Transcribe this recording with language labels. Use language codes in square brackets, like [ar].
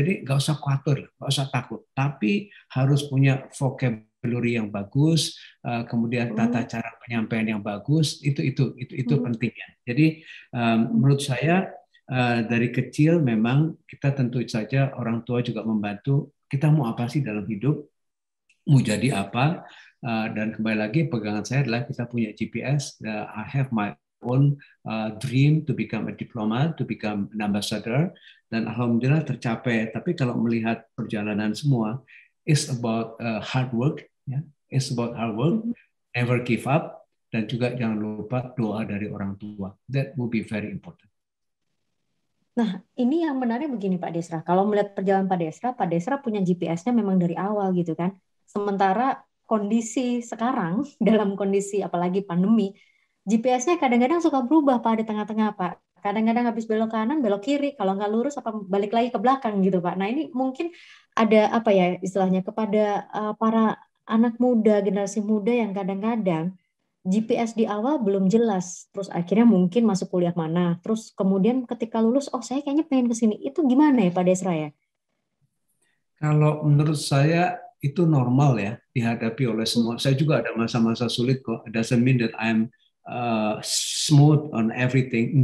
[id] Jadi nggak usah khawatir, nggak usah takut. Tapi harus punya vocabulary yang bagus, kemudian tata cara penyampaian yang bagus. Itu pentingnya. Jadi menurut saya dari kecil memang kita tentu saja orang tua juga membantu. Kita mau apa sih dalam hidup? Mau jadi apa? Dan kembali lagi pegangan saya adalah kita punya GPS. [en] I have my own dream to become a diplomat, to become an ambassador, [id] dan alhamdulillah tercapai. Tapi kalau melihat perjalanan semua, [en] it's about hard work, ya, it's about hard work, never give up, [id] dan juga jangan lupa doa dari orang tua. [en] That will be very important. [id] Nah, ini yang menarik begini Pak Desra. Kalau melihat perjalanan Pak Desra punya GPS-nya memang dari awal gitu kan. Sementara kondisi sekarang, dalam kondisi apalagi pandemi, GPS-nya kadang-kadang suka berubah Pak di tengah-tengah Pak. Kadang-kadang habis belok kanan, belok kiri. Kalau nggak lurus, apa balik lagi ke belakang gitu Pak. Nah ini mungkin ada apa ya istilahnya kepada para anak muda, generasi muda yang kadang-kadang GPS di awal belum jelas, terus akhirnya mungkin masuk kuliah mana, terus kemudian ketika lulus, oh saya kayaknya pengen ke sini. Itu gimana ya Pak Desra ya? Kalau menurut saya itu normal ya dihadapi oleh Hmm, semua. Saya juga ada masa-masa sulit kok. [en] It doesn't mean that I'm smooth on everything.